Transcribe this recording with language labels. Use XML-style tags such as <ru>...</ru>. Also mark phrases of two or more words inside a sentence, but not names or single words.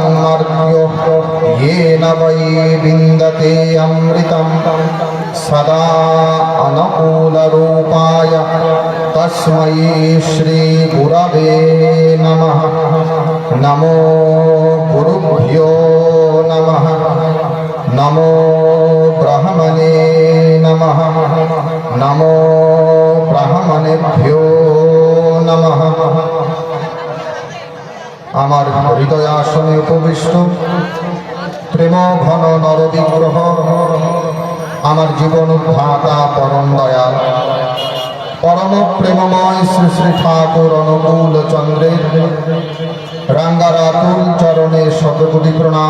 <sa>मर्त्यो येन वै विन्दते अमृतं सदा अनुकूलरूपाय तस्मै श्रीगुरवे नमः नमो गुरुभ्यो नमः नमो ब्रह्मणे नमः नमो ब्राह्मणेभ्यो नमः</sa> <bn>আমার হৃদয় আসনে উপবিষ্ট প্রেম ঘন নরবিগ্রহ আমার জীবন উদ্ধাতা পরম দয়াল পরম প্রেমময় শ্রী শ্রী ঠাকুর অনুকূল চন্দ্রের রাঙ্গারাতুল চরণে শতকোটি প্রণাম।</bn>